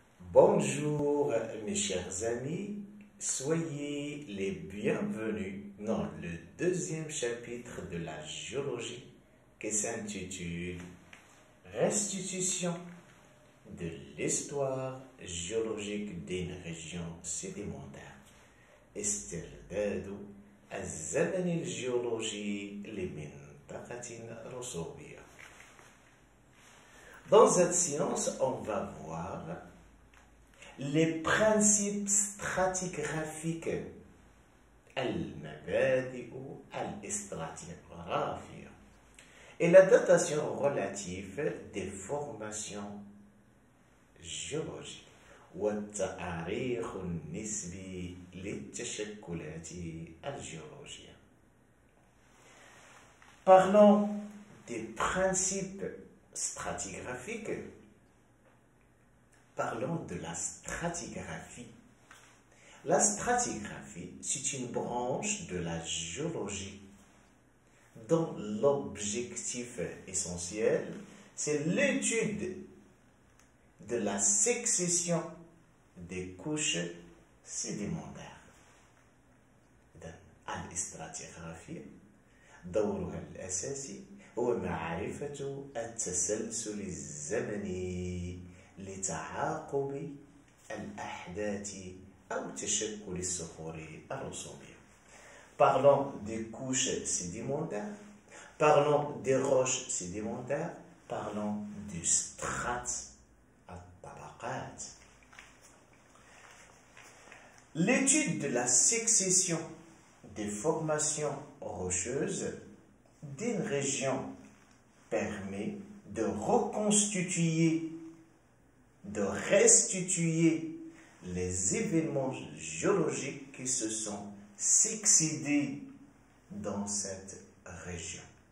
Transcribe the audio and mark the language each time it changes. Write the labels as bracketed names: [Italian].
[French] Bonjour mes chers amis, soyez les bienvenus dans le deuxième chapitre de la géologie qui s'intitule Restitution de l'histoire géologique d'une région sédimentaire. [Arabic] استرداد الزمن الجيولوجي لمنطقة رسوبية. [French] Dans cette science, on va voir les principes stratigraphiques, [Arabic] المبادئ الاستراتيغرافية, [French] et la datation relative des formations géologiques, [Arabic] والتاريخ النسبي للتشكلات الجيولوجية. [French] Parlons des principes stratigraphiques. Parlons de la stratigraphie. La stratigraphie, c'est une branche de la géologie dont l'objectif essentiel, c'est l'étude de la succession des couches sédimentaires. [Arabic] الاستراتيغرافية دورها الأساسي هو معرفة التسلسل الزمني لتعاقب الأحداث أو تشكل الصخور الرسوبية. [French] Parlons des couches sédimentaires, parlons des roches sédimentaires, parlons du strate الطبقات. L'étude de la succession des formations rocheuses d'une région permet de reconstituer, de restituer les événements géologiques qui se sont succédés dans cette région.